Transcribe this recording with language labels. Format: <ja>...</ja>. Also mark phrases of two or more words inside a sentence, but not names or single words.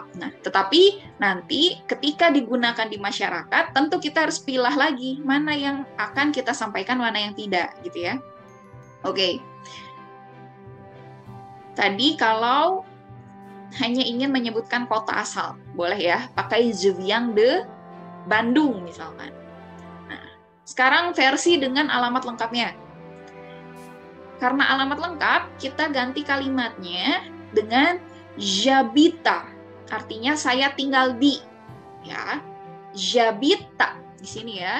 <id>Nah, tetapi nanti ketika digunakan di masyarakat, tentu kita harus pilah lagi mana yang akan kita sampaikan, mana yang tidak, gitu ya. Oke. Tadi kalau hanya ingin menyebutkan kota asal, boleh ya, pakai</id> <fr>Je viens de</fr> <id>Bandung misalkan. Nah, sekarang versi dengan alamat lengkapnya. Karena alamat lengkap, kita ganti kalimatnya dengan j'habite. Artinya saya tinggal di. Ya. J'habite di sini ya.</id>